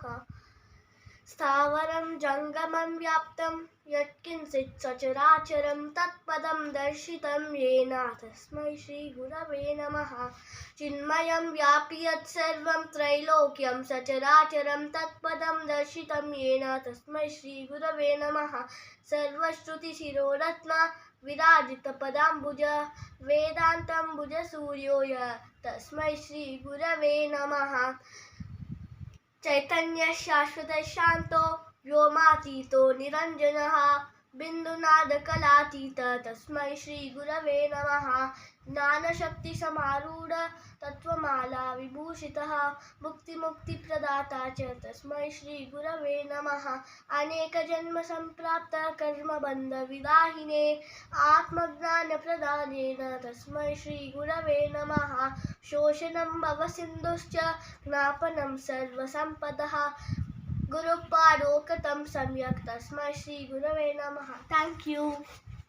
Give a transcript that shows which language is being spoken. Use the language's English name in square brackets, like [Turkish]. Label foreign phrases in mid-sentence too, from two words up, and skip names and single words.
[Sanskrit] ಸ್ಥಾವರಂ ಜಂಗಮಂ ವ್ಯಾಪ್ತಂ ಯತ್ಕಿಂಚಿತ್ ಸಚರಾಚರಂ ತತ್ಪದಂ ದರ್ಶಿತಂ ಯೇನ ತಸ್ಮೈ ಶ್ರೀ ಗುರವೇ ನಮಃ. ಚಿನ್ಮಯಂ ವ್ಯಾಪಿ ಯತ್ಸರ್ವಂ ತ್ರೈಲೋಕ್ಯಂ ಸಚರಾಚರಂ ತತ್ಪದಂ ದರ್ಶಿತಂ ಯೇನ ತಸ್ಮೈ ಶ್ರೀ ಗುರವೇ ನಮಃ. ಸರ್ವಶ್ರುತಿ ಶಿರೋರತ್ನ ವಿರಾಜಿತ ಪದಾಂಬುಜ ವೇದಾಂತಂಬುಜ ಸೂರ್ಯೋಯ ತಸ್ಮೈ ಶ್ರೀ ಗುರವೇ ನಮಃ. ಚೈತನ್ಯ ಶಾಶ್ವತ ಶಾಂತೋ ವ್ಯೋಮಾತೀತೋ ನಿರಂಜನಃ ಬಿಂದುನಾದ ಕಲಾತೀತ ತಸ್ಮೈ ಶ್ರೀ ಗುರವೇ ನಮಃ. ಜ್ಞಾನಶಕ್ತಿ ಸಮಾರೂಢ ತತ್ವಮಾಲಾ ವಿಭೂಷಿತಃ ಮುಕ್ತಿ ಮುಕ್ತಿ ಪ್ರದಾತಾ ಚ ತಸ್ಮೈ ಶ್ರೀ ಗುರವೇ ನಮಃ. ಅನೇಕ ಜನ್ಮ ಸಂಪ್ರಾಪ್ತ ಕರ್ಮ ಬಂಧ ವಿದಾಹಿನೇ ಆತ್ಮಜ್ಞಾನ ಪ್ರದಾನೇನ ತಸ್ಮೈ ಶ್ರೀ ಗುರವೇ ನಮಃ. ಶೋಷಣಂ ಭವಸಿಂಧುಶ್ಚ ಜ್ಞಾಪನಂ ಸರ್ವಸಂಪದಃ ಗುರುಪಾದೋಕತಂ ಸಮ್ಯಕ್ ತಸ್ಮೈ ಶ್ರೀ ಗುರವೇ ನಮಃ. [English] thank you.